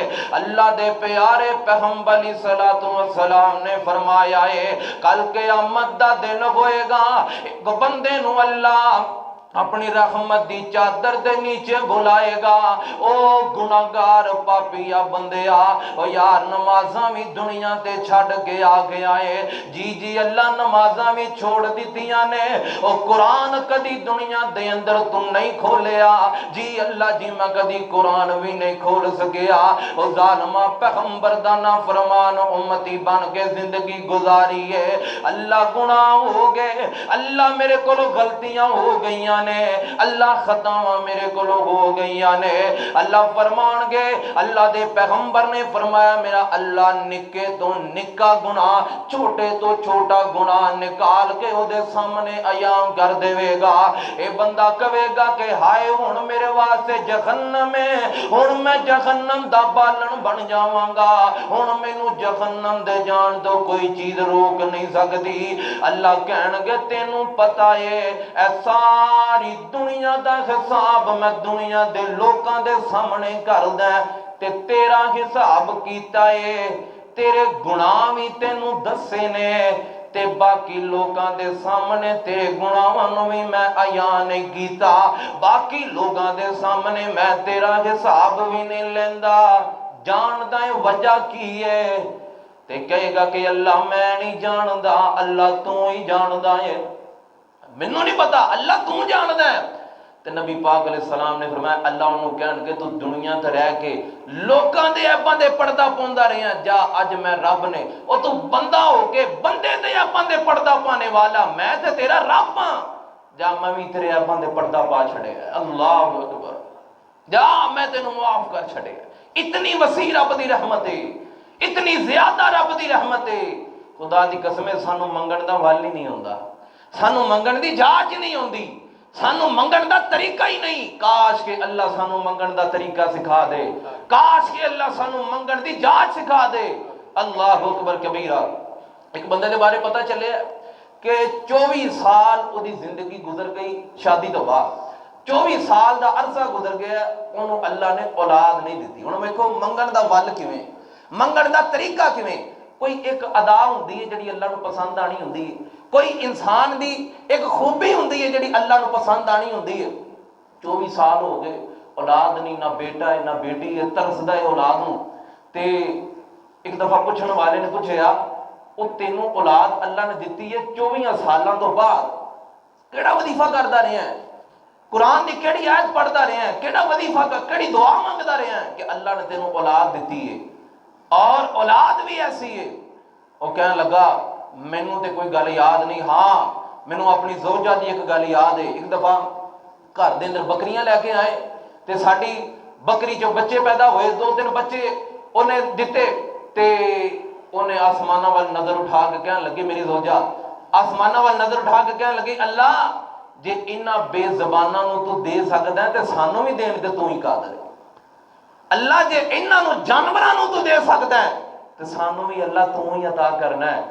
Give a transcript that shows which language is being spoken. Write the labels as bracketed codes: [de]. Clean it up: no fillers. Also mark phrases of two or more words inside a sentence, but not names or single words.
[pa] اللہ دے پیارے پیغمبر [ar] علیہ الصلوۃ والسلام [pa] نے فرمایا ہے کل قیامت دا دن ہوئے گا، ایک بندے نو اللہ اپنی رحمت دی چادر دے نیچے بلائے گا، او گناہگار پاپیا بندیا، او یار نمازاں بھی دنیا تے چھڑ کے آ گیا ہے، جی اللہ نمازاں بھی چھوڑ دیتیاں نے، او قرآن کدی دنیا دے اندر تم نہیں کھولیا، جی اللہ جی میں کدی قرآن بھی نہیں کھول سکیا، او ظالمہ پیغمبر دا نافرمان امتی بن کے زندگی گزاری ہے، اللہ گناہ ہو گئے، اللہ میرے کو غلطیاں ہو گئیاں نے، اللہ خطاواں میرے کو ہو گئیاں نے، اللہ فرمان گے، اللہ دے پیغمبر نے فرمایا میرا اللہ نکے تو نکا گناہ چھوٹے تو چھوٹا گناہ نکال کے او دے سامنے عیاں کر دے گا۔ اے بندہ کہے گا کہ ہائے ہن میرے واسطے جہنم ہے، ہن میں جہنم دا بالن بن جاواں گا، ہن مینوں جہنم دے جان تو کوئی چیز روک نہیں سکتی۔ اللہ کہن گے تینوں پتہ ہے اے ساری دنیا دا حساب میں دنیا دے لوکاں دے سامنے کر دیں تے تیرا حساب کیتا ہے، تیرے گناہ بھی تینوں دسے نے تے باقی لوکاں دے سامنے تیرے گناہاں نو بھی میں عیاں نہیں کیتا، باقی لوگاں دے سامنے میں تیرا حساب بھی نہیں لیندا۔ جاندا ہے وجہ کی ہے؟ تے کہے گا کہ اللہ میں نہیں جاندا، اللہ تو ہی جاندا ہے، مینوں نہیں پتا، اللہ تو جاندا ہے۔ تے نبی پاک [ar] علیہ السلام [pa] نے فرمایا اللہ انہوں کہن کہ تو دنیا تے رہ کے لوکاں دے عیباں دے پردہ پوندا رہیا، جا اج میں رب نے او تو بندہ ہو کے بندے دے عیباں دے پردہ پانے والا میں تے تیرا رب ہاں، جا میں بھی تیرے عیباں دے پردہ پا چھڑے، [ar] اللہ اکبر، [pa] جا میں تینوں معاف کر چھڑے۔ اتنی وسیع رب دی رحمت ہے، اتنی زیادہ رب دی رحمت ہے، خدا دی قسم سانو منگن دا حل ہی نہیں ہوندا، سانو منگن دی جاچ نہیں ہوندی، سانو منگن دا طریقہ ہی نہیں۔ کاش کہ اللہ سانو منگن دا طریقہ سکھا دے، کاش کہ اللہ سانو منگن دی جاچ سکھا دے۔ [ar] اللہ اکبر کبیرہ۔ [pa] ایک بندے دے بارے پتہ چلے کہ 24 سال او دی زندگی گزر گئی شادی تو بعد، 24 سال دا عرصہ گزر گیا، انہوں اللہ نے اولاد نہیں دیتی۔ انہوں ویکھو منگن دا ول کیویں، منگن دا طریقہ کیویں، کوئی ایک ادا ہوندی ہے جڑی اللہ نو پسند آنی ہوندی ہے، کوئی انسان دی ایک خوبی ہوندی ہے جڑی اللہ نو پسند آنی ہوندی ہے۔ 24 سال ہو گئے اولاد نہیں، نہ بیٹا ہے نہ بیٹی ہے، ترسدا ہے اولاد نو۔ تے ایک دفعہ پوچھن والے نے پوچھیا او تینوں اولاد اللہ نے دتی ہے 24 سالاں تو بعد کیڑا وظیفہ کردا رہیا ہے، قرآن دی کیڑی آیت پڑھدا رہیا ہے، کیڑا وظیفہ کیڑی دعا مانگدا رہیا ہے کہ اللہ نے تینوں اولاد دتی ہے اور اولاد بھی ایسی ہے۔ وہ کہنے لگا مینوں تے کوئی گل یاد نہیں، ہاں مینوں اپنی زوجہ دی ایک گل یاد ہے۔ ایک دفعہ گھر دے اندر بکریاں لے کے آئے تے ساڈی بکری جو بچے پیدا ہوئے 2-3 بچے انہیں دتے تے انہیں آسمانہ وال نظر اٹھا کے کہنے لگے، میری زوجہ آسمانہ وال نظر اٹھا کے کہنے لگے اللہ جے انہاں بے زباناں نو تو دے سکدا ہے تے سانوں بھی دین تے تو ہی قادر ہے، اللہ جے انہاں نو جانوراں نو تو دے سکدا ہے تے سانوں بھی اللہ تو ہی عطا کرنا ہے۔